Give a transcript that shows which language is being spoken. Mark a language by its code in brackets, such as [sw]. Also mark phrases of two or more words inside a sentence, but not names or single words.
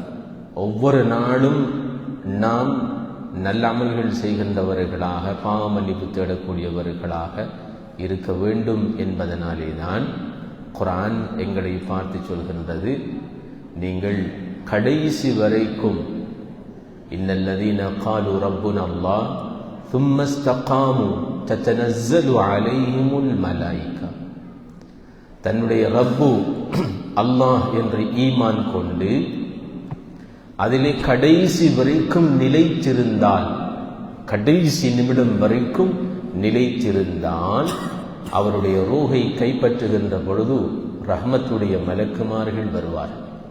[ta] ஒவ்வொரு நாளும் நாம் நல்ல அமல்கள் செய்கின்றவர்களாக, பாவ மன்னிப்பு தேடக்கூடியவர்களாக இருக்க வேண்டும் என்பதனாலே தான் குர்ஆன் எங்களை பார்த்து சொல்கின்றது, நீங்கள் கடைசி வரைக்கும் [ar] إن الذين قالوا ربنا الله ثم استقاموا تتنزل عليهم الملائكة. [ta] தன்னுடைய ரப்பு அல்லாஹ் என்று ஈமான் கொண்டு அதிலே கடைசி வரைக்கும் நிலைத்திருந்தால், கடைசி நிமிடம் வரைக்கும் நிலைத்திருந்தால், அவருடைய ரூஹை கைப்பற்றுகின்ற பொழுது ரஹ்மத்துடைய மலக்குமார்கள் வருவார்கள்.